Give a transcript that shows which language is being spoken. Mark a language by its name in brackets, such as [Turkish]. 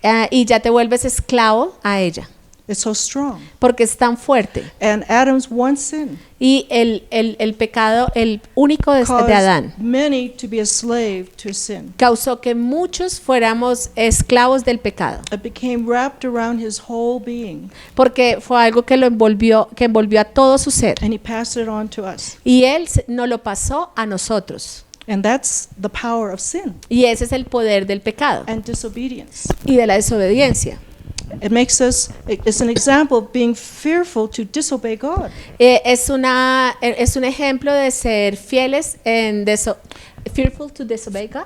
[Spanish] y ya te vuelves esclavo a ella, [English] It's so strong. [Spanish] porque es tan fuerte. [English] And Adam's one sin [Spanish] Y el pecado, el único de [English] caused [Spanish] Adán, [English] many to be a slave to sin. [Spanish] causó que muchos fuéramos esclavos del pecado, [English] It became wrapped around his whole being, [Spanish] porque fue algo que envolvió a todo su ser. [English] and he passed it on to us. [Spanish] Y Él nos lo pasó a nosotros. [English] And that's the power of sin [Spanish] Y ese es el poder del pecado [English] and disobedience. [Spanish] y de la desobediencia. [English] It's an example of being fearful to disobey God. [Spanish] Es un ejemplo de ser fieles [English] fearful to disobey God.